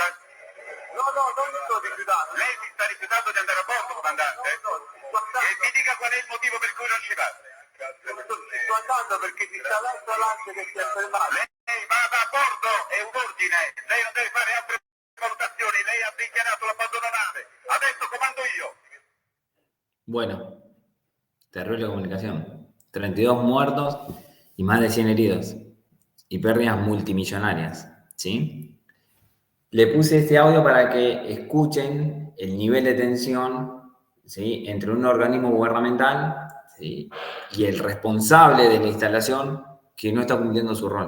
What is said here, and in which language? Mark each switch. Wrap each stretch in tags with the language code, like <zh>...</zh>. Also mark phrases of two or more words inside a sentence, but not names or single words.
<it>No, non mi sto rifiutando. Lei si sta rifiutando di andare a bordo, comandante? E mi dica qual è il motivo per cui non ci va. Sto andando perché ci sta l'altra lancia che si è fermata. Lei vada a bordo, è un ordine. Lei non deve fare altre valutazioni. Lei ha dichiarato l'abbandono nave. Adesso comando io.</it> <es>Bueno, terrible comunicación. 32 muertos y más de 100 heridos. Y pérdidas multimillonarias, ¿sí? Le puse este audio para que escuchen el nivel de tensión, ¿sí?, entre un organismo gubernamental, ¿sí?, y el responsable de la instalación que no está cumpliendo su rol.</es>